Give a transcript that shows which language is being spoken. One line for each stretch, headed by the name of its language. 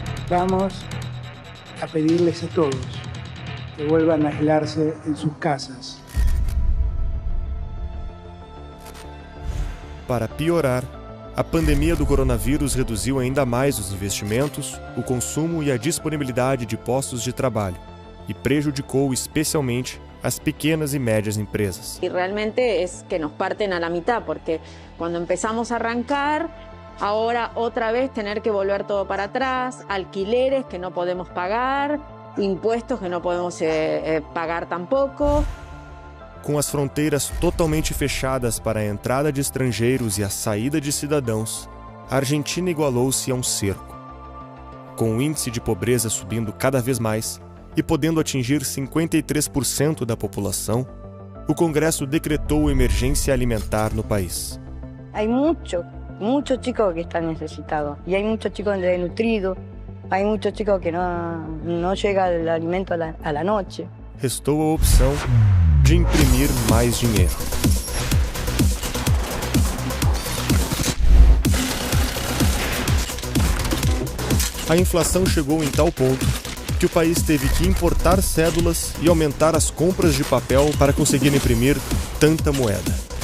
Spanish: Vamos a pedirles a todos que vuelvan a aislarse en sus casas.
Portuguese: Para piorar, a pandemia do coronavírus reduziu ainda mais os investimentos, o consumo e a disponibilidade de postos de trabalho e prejudicou especialmente as pequenas e médias empresas.
Spanish: Y realmente es que nos parten a la mitad, porque cuando empezamos a arrancar, ahora otra vez tener que volver todo para atrás, alquileres que no podemos pagar, impuestos que no podemos pagar tampoco.
Portuguese: Com as fronteiras totalmente fechadas para a entrada de estrangeiros e a saída de cidadãos, a Argentina igualou-se a um cerco. Com o índice de pobreza subindo cada vez mais e podendo atingir 53% da população, o Congresso decretou emergência alimentar no país.
Spanish: Hay muchos chicos que están necesitados y hay muchos chicos desnutridos, hay muchos chicos que no llega el alimento a la noche.
Portuguese: Restou a opção de imprimir mais dinheiro. A inflação chegou em tal ponto que o país teve que importar cédulas e aumentar as compras de papel para conseguir imprimir tanta moeda.